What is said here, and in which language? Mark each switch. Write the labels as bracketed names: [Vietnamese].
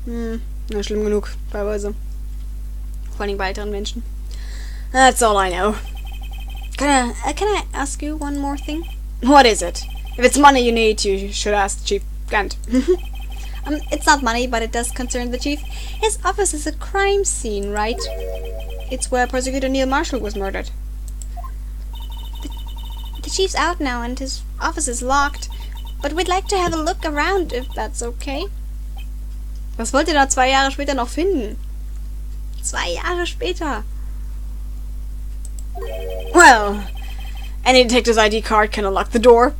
[German] Na, schlimm genug, teilweise. Vor allem bei älteren Menschen. [English] That's all I know. Can I ask you one more thing? What is it? If it's money you need, you should ask Chief Gant. It's not money, but it does concern the chief. His office is a crime scene, right? It's where Prosecutor Neil Marshall was murdered. The chief's out now and his office is locked. But we'd like to have a look around, if that's okay. [German] Was wollt ihr da 2 Jahre später noch finden? 2 Jahre später. [English] Well, any detective's ID card can unlock the door.